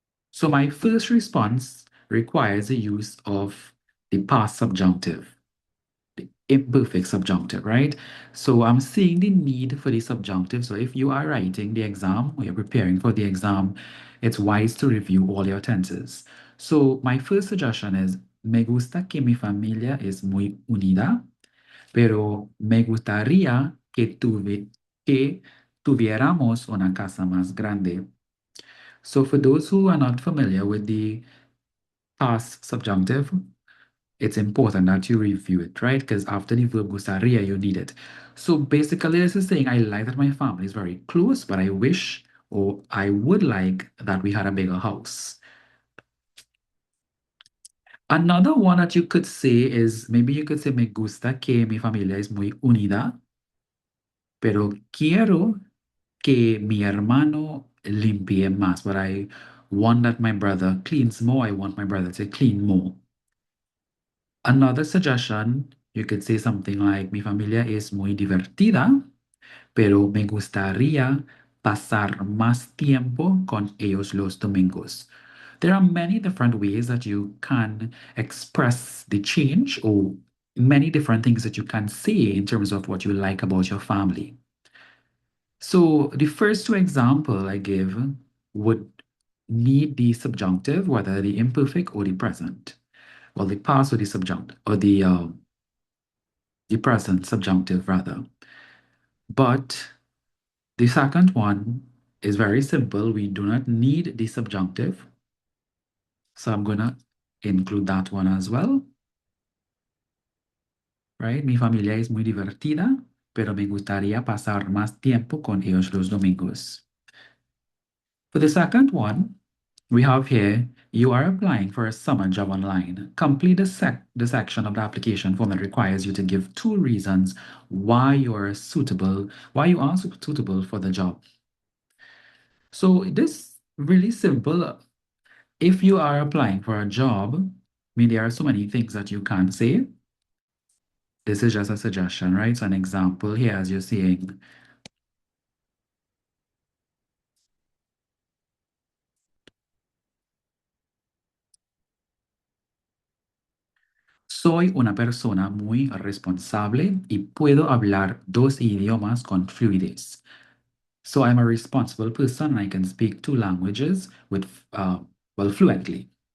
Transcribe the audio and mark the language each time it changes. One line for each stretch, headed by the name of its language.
English: So my first response requires the use of the past subjunctive, the imperfect subjunctive, right? So I'm seeing the need for the subjunctive. So if you are writing the exam or you're preparing for the exam, it's wise to review all your tenses. So my first suggestion is,
Spanish: me gusta que mi familia es muy unida, pero me gustaría que tuviéramos una casa más grande.
English: So for those who are not familiar with the past subjunctive, it's important that you review it, right? Because after the verb gustaría, you need it. So basically, this is saying I like that my family is very close, but I wish or I would like that we had a bigger house. Another one that you could say is maybe you could say
Spanish: me gusta que mi familia es muy unida, pero quiero que mi hermano limpie más,
English: but I want that my brother cleans more. I want my brother to clean more. Another suggestion, you could say something like,
Spanish: mi familia es muy divertida, pero me gustaría pasar más tiempo con ellos los domingos.
English: There are many different ways that you can express the change or many different things that you can say in terms of what you like about your family. So the first two examples I give would need the subjunctive, whether the imperfect or the present. Well, the past or the subjunctive, or the present subjunctive rather. But the second one is very simple. We do not need the subjunctive. So I'm gonna include that one as well. Right?
Spanish: Mi familia es muy divertida, pero me gustaría pasar más tiempo con ellos los domingos.
English: For the second one, we have here, you are applying for a summer job online. Complete the section of the application form that requires you to give 2 reasons why you are suitable for the job. So this really simple. If you are applying for a job, I mean, there are so many things that you can say. This is just a suggestion, right? So an example here, as you're seeing,
Spanish: soy una persona muy responsable y puedo hablar 2 idiomas con fluidez.
English: So I'm a responsible person and I can speak 2 languages fluently.